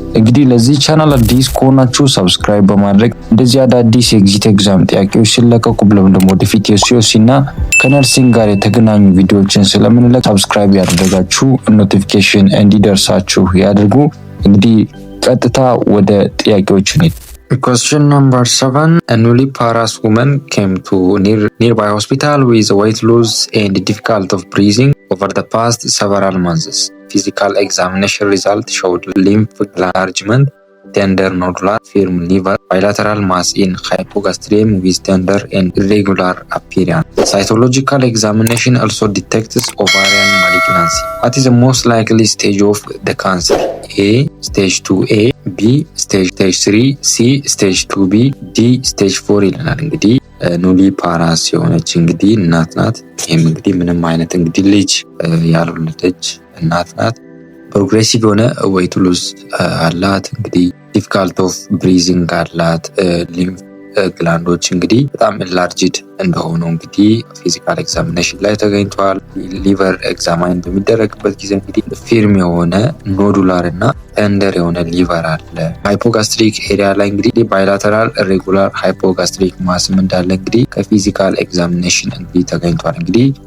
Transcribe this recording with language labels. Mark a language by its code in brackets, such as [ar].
[am] እንግዲህ ለዚህ ቻናል አዲስ ከሆናችሁ ሰብስክራይብ በማድረግ እንደዚህ አዳዲስ የኤግዚት ኤግዛም ጥያቄዎች ሲለቀቁ ብሎም ደግሞ ወደፊት የሲኦሲ እና ከነርሲንግ ጋር የተገናኙ ቪዲዮዎችን ስለምንለቅ ሰብስክራይብ ያደረጋችሁ ኖቲፊኬሽን እንዲደርሳችሁ ያድርጉ። እንግዲህ ቀጥታ ወደ ጥያቄዎቹ እንሂድ። [en] Question number 7. A newly paras woman came to nearby hospital with weight loss and difficulty of breathing over the past several months. Physical examination result showed lymph enlargement, tender nodular, firm liver, bilateral mass in hypogastrium with tender and irregular appearance. Cytological examination also detects ovarian malignancy. What is the most likely stage of the cancer? A. Stage 2A, B. Stage 3, C. Stage 2B, D. Stage 4 [am] ይለናል። እንግዲህ ኑሊ ፓራስ የሆነች እንግዲህ እናት ናት። ይህም እንግዲህ ምንም አይነት እንግዲህ ልጅ ያልወለደች እናት ናት። ፕሮግሬሲቭ የሆነ ዌይት ሎስ አላት። እንግዲህ ዲፊካልቲ ኦፍ ብሪዚንግ አላት። ሊምፍ ግላንዶች እንግዲህ በጣም ኢንላርጅድ እንደሆኑ እንግዲህ ፊዚካል ኤግዛሚኔሽን ላይ ተገኝተዋል። ሊቨር ኤግዛማይን በሚደረግበት ጊዜ እንግዲህ ፊርም የሆነ ኖዱላር እና ተንደር የሆነ ሊቨር አለ። ሃይፖጋስትሪክ ኤሪያ ላይ እንግዲህ ባይላተራል ሬጉላር ሃይፖጋስትሪክ ማስም እንዳለ እንግዲህ ከፊዚካል ኤግዛሚኔሽን እንግዲህ ተገኝቷል። እንግዲህ